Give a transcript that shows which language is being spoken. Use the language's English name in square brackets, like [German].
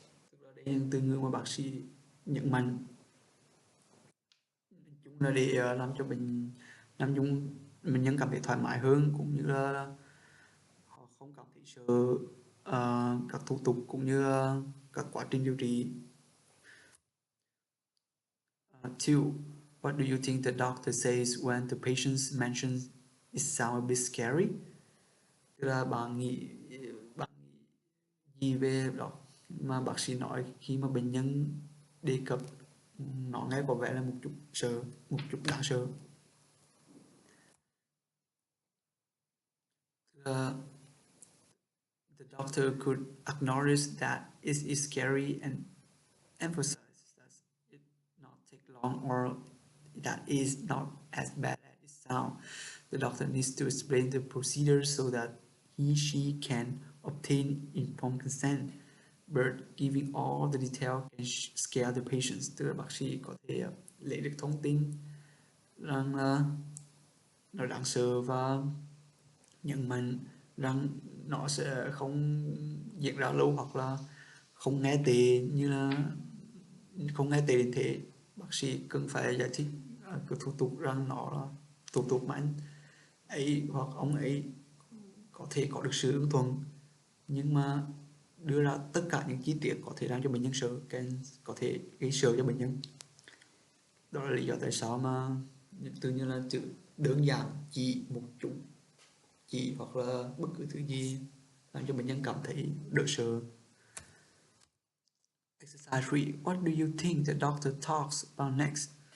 [Vietnamese] Tức là đây là những từ ngữ mà bác sĩ nhấn mạnh. Chúng là để làm cho bệnh nhân cảm thấy thoải mái hơn, cũng như là họ không cảm thấy sợ các thủ tục cũng như các quá trình điều trị. [English] 2. What do you think the doctor says when the patient mentions it sounds a bit scary? [Vietnamese] Tức là bạn nghĩ gì về đó mà bác sĩ nói khi mà bệnh nhân đề cập, nó nghe có vẻ là một chút đáng sợ. [English] The doctor could acknowledge that it is scary and emphasize that it not take long or that is not as bad as it sounds. The doctor needs to explain the procedure so that she can obtain informed consent, but giving all the detail can scare the patients. [Vietnamese] Tức là bác sĩ có thể lấy được thông tin rằng nó đáng sợ và nhấn mạnh rằng nó sẽ không diễn ra lâu hoặc là không nghe tệ đến thế. Bác sĩ cần phải giải thích cái thủ tục rằng nó là thủ tục mà anh ấy hoặc ông ấy có thể có được sự ưng thuận, nhưng mà đưa ra tất cả những chi tiết có thể làm cho bệnh nhân sợ, có thể gây sợ cho bệnh nhân. Đó là lý do tại sao mà những từ như là chữ đơn giản, chỉ một chút, chỉ hoặc là bất cứ thứ gì làm cho bệnh nhân cảm thấy đỡ sợ. [English] Exercise 3. What do you think the doctor talks about next?